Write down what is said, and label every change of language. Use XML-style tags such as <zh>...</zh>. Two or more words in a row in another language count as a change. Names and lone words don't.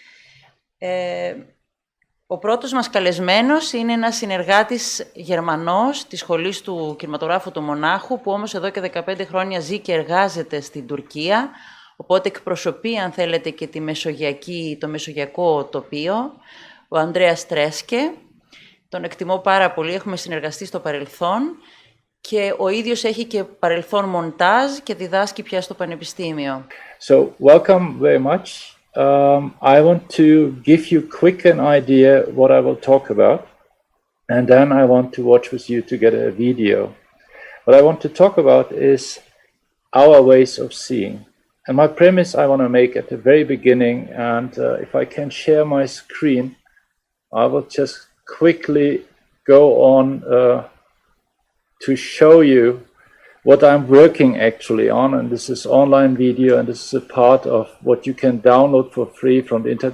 <el>Ο πρώτος μας καλεσμένος είναι ένας συνεργάτης Γερμανός της Σχολής του Κινηματογράφου του Μονάχου, που όμως εδώ και 15 χρόνια ζει και εργάζεται στην Τουρκία, οπότε εκπροσωπεί, αν θέλετε, και το μεσογειακό τοπίο, ο Andreas Treske. Τον εκτιμώ πάρα πολύ, έχουμε συνεργαστεί στο παρελθόν και ο ίδιος έχει και παρελθόν μοντάζ και διδάσκει πια στο Πανεπιστήμιο.</el> <en>So, welcome very much. I want to give you quick an idea what I will talk about, and then I want to watch with you together a video. What I want to talk about is our ways of seeing. And my premise I want to make at the very beginning, and if I can share my screen, I will just quickly go on to show you what I'm working actually on, and this is online video, and this is a part of what you can download for free from the internet.</en>